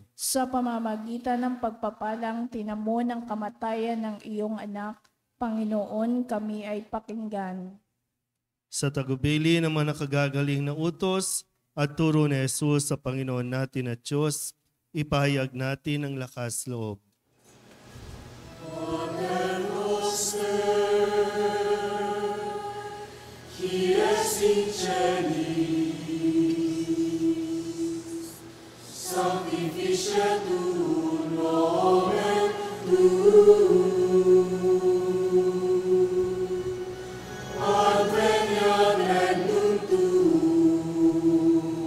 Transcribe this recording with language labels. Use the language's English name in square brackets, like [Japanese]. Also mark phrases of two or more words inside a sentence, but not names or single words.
[Filipino] Sa pamamagitan ng pagpapalang tinamo ng kamatayan ng iyong anak, Panginoon, kami ay pakinggan. Sa tagubili ng mga nakagagaling na utos at turo ni Jesus sa Panginoon natin at Diyos, ipahayag natin ang lakas loob. [Latin] Qui est in celis, sanctificetur nomen tuum, adveniat regnum tuum,